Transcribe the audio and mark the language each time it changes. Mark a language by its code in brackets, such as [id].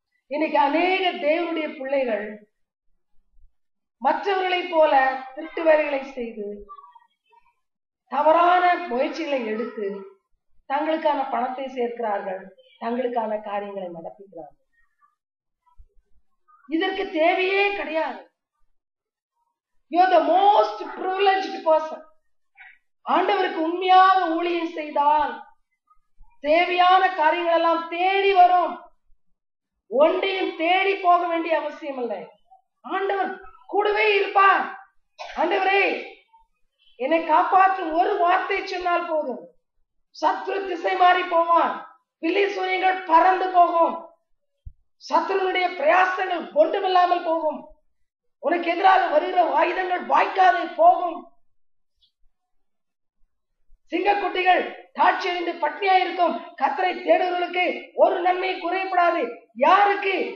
[ta] இன்னைக்கு அநேக தேவனுடைய பிள்ளைகள் மற்றவர்களைப் போல திருட்டு வேலைகளை செய்து தவறான முயற்சிகளை எடுத்து தங்களுக்கான பணத்தை சேர்க்கிறார்கள், தங்களுக்கான காரியங்களை நடத்துகிறார்கள். இதற்கு தேவையே கிடையாது. [en] You are the most privileged person. [ta] ஆண்டவருக்கு உண்மையாக ஊழியம் செய்தால் தேவையான காரியங்கள் எல்லாம் தேடி வரும். ஒன்றையும் தேடி போக வேண்டிய அவசியம் இல்லை. ஆண்டவர் கூடவே இருப்பார். ஆண்டவரே என்னை காப்பாற்றும் ஒரு வார்த்தை சொன்னால் போதும், சத்ரு திசை மாறி போவான், பில்லி சூரியங்கள் பறந்து போகும், சத்ருனுடைய பிரயாசங்கள் ஒன்றுமில்லாமல் போகும், உனக்கு எதிராக வருகிற ஆயுதங்கள் வாய்க்காது போகும், சிங்கக்குட்டிகள் தாட்சி அடைந்து பட்னியா இருக்கும், கர்த்தரை தேடுவர்களுக்கு ஒரு நன்மை குறையப்படாது. யாருக்கு?